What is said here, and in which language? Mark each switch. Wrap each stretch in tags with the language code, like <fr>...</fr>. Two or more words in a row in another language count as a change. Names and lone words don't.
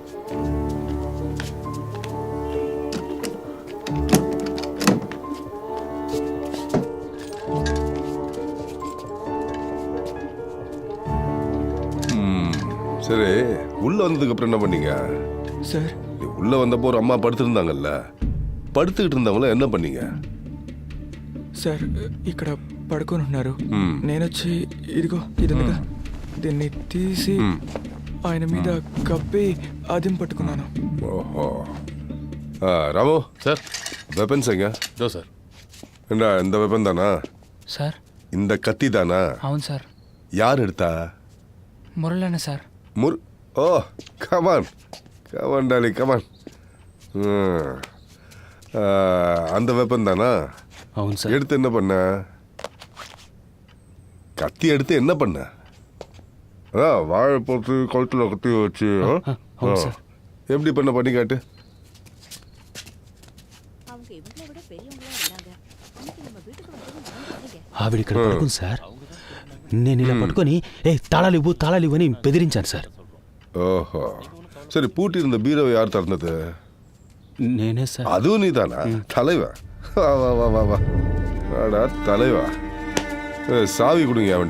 <ta>சரி, உள்ள வந்ததுக்கு அப்புறம் என்ன பண்ணீங்க</ta> <te>సార్?</te> <ta>உள்ள வந்தப்போ ஒரு அம்மா படுத்திருந்தாங்கல்ல, படுத்துக்கிட்டு இருந்தவங்கள என்ன பண்ணீங்க?</ta> <te>సార్ ఇక్కడ పడుకొని ఉన్నారు. నేను వచ్చి ఇదిగో ఇది ఉందిగా, దీన్ని తీసి ఆయన మీద కప్పి అదిం పట్టుకున్నాను.</te> <ta>ஓஹோ. ராமு</ta> <te>సార్.</te> <ta>வெப்பன்ஸ் எங்க?</ta> <te>దో సార్.</te> <ta>என்ன இந்த வெப்பன் தானா?</ta> <te>సార్</te> <ta>இந்த கத்தி தானா?</ta> <te>అవును సార్.</te> <ta>யார் எடுத்தா?</ta> <te>మురళన్న సార్.</te> <en>Oh come on come on Dolly come on.</en> <ta>அந்த வெப்பன் தானா?</ta> <te>అవును సార్.</te> <ta>எடுத்து என்ன பண்ண? கத்தி எடுத்து என்ன பண்ண? அதான் வாழை போட்டு கழுத்துல கத்தி வச்சு எப்படி பண்ண பண்ணி காட்டு.</ta> <te>ఆవిడ ఇక్కడ పడుకుంది సార్. నేను ఇలా పట్టుకొని తాళాలు ఇవ్వు అని బెదిరించాను సార్.</te> <ta>ஓஹோ. சரி, பூட்டி இருந்த பீரோவை யார் திறந்தது?</ta> <te>నేనే సార్.</te> <ta>அதுவும் நீ தானா? தலைவா, வா வா வா வா வா வாடா தலைவா. சாவி கொடுங்க அவன்கிட்ட.</ta>